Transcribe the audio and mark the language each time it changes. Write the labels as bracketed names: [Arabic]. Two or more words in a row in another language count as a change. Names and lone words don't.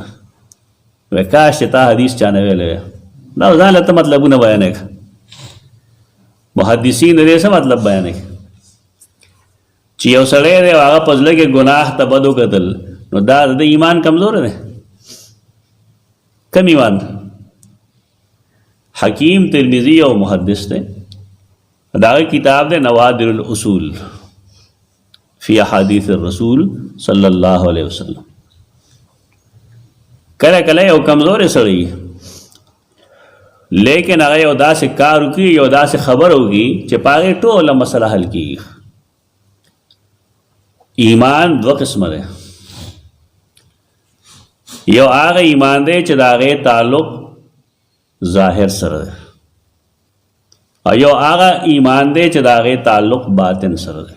[Pashto] وایي کاش چې تا حدیث چا نه ویلی وی. دا ځان له ته مطلبونه بیانوي، محدثین د دې څه مطلب بیانوي چې یو سړی دی او هغه په زړه کې ګناه ته بد وکتل، نو دا د ایمان کمزور دی. کم ایمان؟ حکیم ترمذی او محدث دی، دا کتاب دی نوادر الاصول فی احادیث الرسول صلی اللہ علیہ وسلم. کله کله یو کمزور سړی لیکن هغه یو داسې کار وکړي، یو داسې خبر وکړي چې په هغې ټوله مسله حل کېږي. ایمان دوه قسمه دی، یو هغه ایمان دی چې د هغې تعلق ظاهر سره دی، او یو هغه ایمان دی چې د هغې تعلق باطن سره دی.